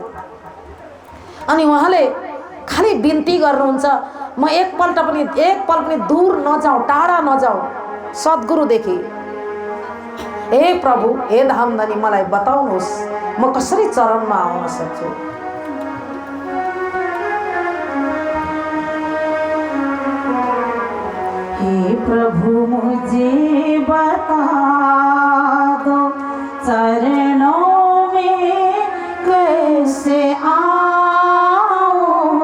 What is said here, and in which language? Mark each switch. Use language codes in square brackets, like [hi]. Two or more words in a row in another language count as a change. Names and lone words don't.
[ne] अनि उहाँले खाली बिन्ती गर्नुहुन्छ, म एक पल पनि दूर नजाउँ, टाढा नजाउँ सद्गुरुदेखि। हे प्रभु, हे धामधनी, मलाई बताउनुहोस् म कसरी चरणमा आउन सक्छु। [hi] हे प्रभु, मुझे बता दो चरणों में कैसे आऊं।